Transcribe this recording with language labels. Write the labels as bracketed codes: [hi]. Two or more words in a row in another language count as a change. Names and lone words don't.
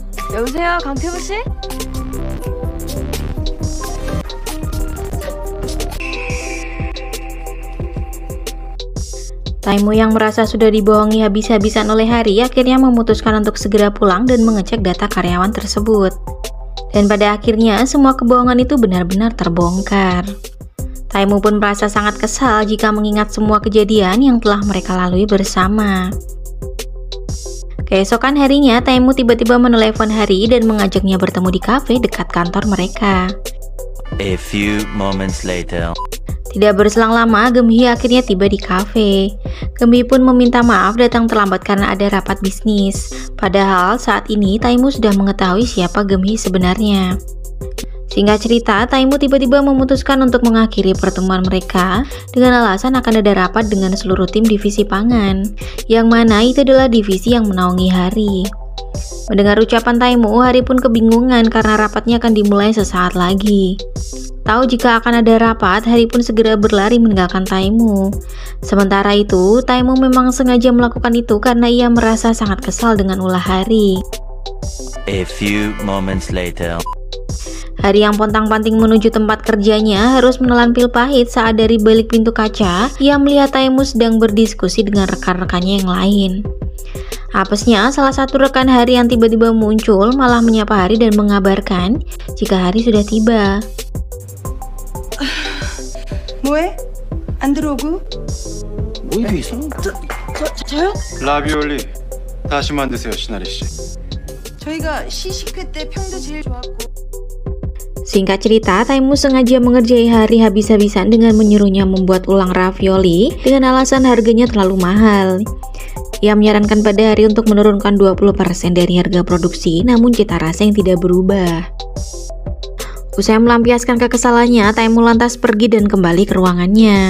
[ko] 여보세요, 강태부 씨? [id] Taemu yang merasa sudah dibohongi habis-habisan oleh Hari akhirnya memutuskan untuk segera pulang dan mengecek data karyawan tersebut. Dan pada akhirnya semua kebohongan itu benar-benar terbongkar. Taemu pun merasa sangat kesal jika mengingat semua kejadian yang telah mereka lalui bersama. Keesokan harinya, Taemu tiba-tiba menelepon Hari dan mengajaknya bertemu di kafe dekat kantor mereka. [en] A few moments later. [id] Tidak berselang lama, Geumhye akhirnya tiba di kafe. Geumhye pun meminta maaf datang terlambat karena ada rapat bisnis. Padahal saat ini Taemu sudah mengetahui siapa Geumhye sebenarnya. Singkat cerita, Taemu tiba-tiba memutuskan untuk mengakhiri pertemuan mereka dengan alasan akan ada rapat dengan seluruh tim divisi pangan, yang mana itu adalah divisi yang menaungi Hari. Mendengar ucapan Taemu, Hari pun kebingungan karena rapatnya akan dimulai sesaat lagi. Tahu jika akan ada rapat, Hari pun segera berlari meninggalkan Taemu. Sementara itu, Taemu memang sengaja melakukan itu karena ia merasa sangat kesal dengan ulah Hari. [en] A few moments later. [id] Hari yang pontang-panting menuju tempat kerjanya harus menelan pil pahit saat dari balik pintu kaca, ia melihat Taemu sedang berdiskusi dengan rekan-rekannya yang lain. Apesnya, salah satu rekan Hari yang tiba-tiba muncul malah menyapa Hari dan mengabarkan jika Hari sudah tiba. [ko] 뭐해? 안 들어오고? 뭐 이게 이상한데? 저요? 라비올리 다시 만드세요, 시나리 씨. 저희가 시식회 때 평도 제일 좋았고. [id] Singkat cerita, Taemu sengaja mengerjai Hari habis-habisan dengan menyuruhnya membuat ulang ravioli dengan alasan harganya terlalu mahal. Ia menyarankan pada Hari untuk menurunkan 20% dari harga produksi, namun cita rasa yang tidak berubah. Usai melampiaskan kekesalannya, Taemu lantas pergi dan kembali ke ruangannya.